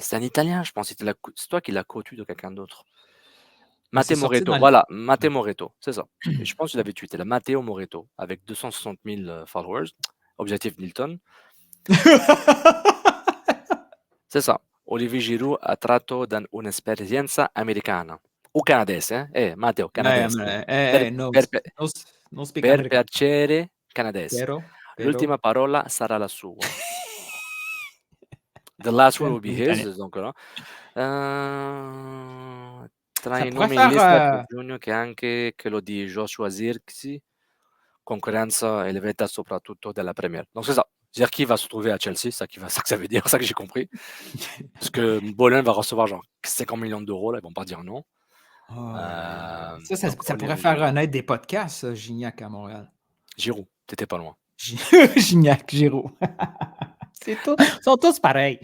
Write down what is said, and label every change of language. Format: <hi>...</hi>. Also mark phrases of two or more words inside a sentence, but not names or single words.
<fr>C'est un Italien, je pense. C'est toi qui l'as cotu de quelqu'un d'autre. mais c'est Matteo sorti Moretto, dans voilà, Matteo Moretto, c'est ça. Et je pense que je l'avais tweeté, là, Matteo Moretto, avec 260 000 followers, Objectif Nilton. C'est ça.</fr> <it>Olivier Giroud ha tratto da un'esperienza americana. O canadese, Matteo, canadese. No, Per,</it> <en>no speak</en> <it>per American. piacere, canadese. Pero L'ultima parola sarà la sua.</it> <en>The last word will be his,</en> <fr>donc là.</fr> <it>Tra</it> <fr>Ça</fr> <it>i</it> <fr>pourrait</fr> <it>nomi in lista c'è</it> <fr>faire,</fr> <it>Giugno che è anche quello di Joshua Zirkzee, concorrenza elevata soprattutto della Premier.</it> <fr>Donc c'est ça. Zirkzee va se retrouver à Chelsea, ça que ça veut dire, ça que j'ai compris. Parce que Bologne va recevoir genre 50 millions d'euros, là, ils vont pas dire non. ça pourrait faire naître des podcasts, ça, Gignac à Montréal. Giroud, t'étais pas loin. Gignac, Giroud. Ils sont tous pareils.</fr>